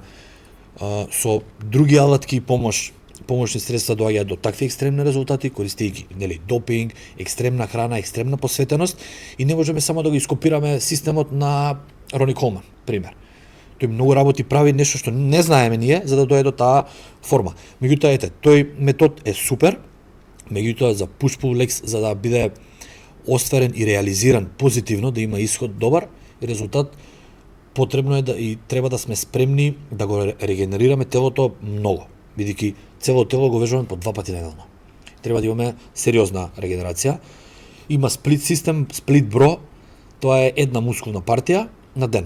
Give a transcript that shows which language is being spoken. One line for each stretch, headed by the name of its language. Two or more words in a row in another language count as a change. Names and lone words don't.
Macedonian: со други алатки и помошни средства доаѓаат до такви екстремни резултати, користејќи допинг, екстремна храна, екстремна посветеност и не можеме само да го ископираме системот на Рони Колман, пример. Тој многу работи прави нешто што не знаеме ние за да дојде до таа форма. Меѓутоа тој метод е супер, меѓутоа за
English: push-pull legs
Macedonian: за да биде остварен и реализиран позитивно, да има исход добар и резултат, потребно е и треба да сме спремни да го регенерираме телото многу, бидејќи цело тело го вежуваме по 2 пати неделно. Треба да имаме сериозна регенерација. Има сплит систем,
English: split bro,
Macedonian: тоа е една мускулна партија на ден.